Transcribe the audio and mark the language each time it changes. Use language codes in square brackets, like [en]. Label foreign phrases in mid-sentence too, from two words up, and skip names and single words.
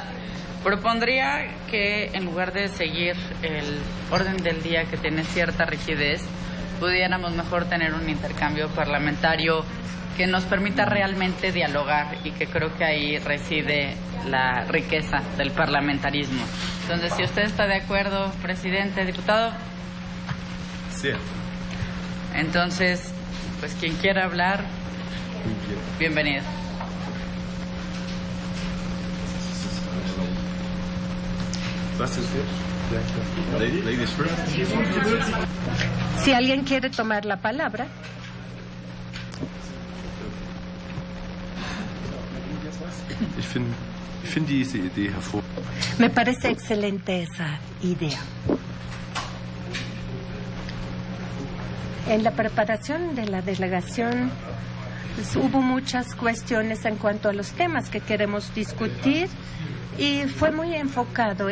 [es] Propondría que en lugar de seguir el orden del día que tiene cierta rigidez, pudiéramos mejor tener un intercambio parlamentario que nos permita realmente dialogar y que creo que ahí reside la riqueza del parlamentarismo. Entonces, si usted está de acuerdo, presidente, diputado. Sí. Entonces, pues quien quiera hablar, bienvenido. [en] Ladies first. [es] Si alguien quiere tomar la palabra. [de] Ich finde diese Idee hervorragend. [es] Me parece excelente esa idea. En la preparación de la delegación pues, hubo muchas cuestiones en cuanto a los temas que queremos discutir y fue muy enfocado.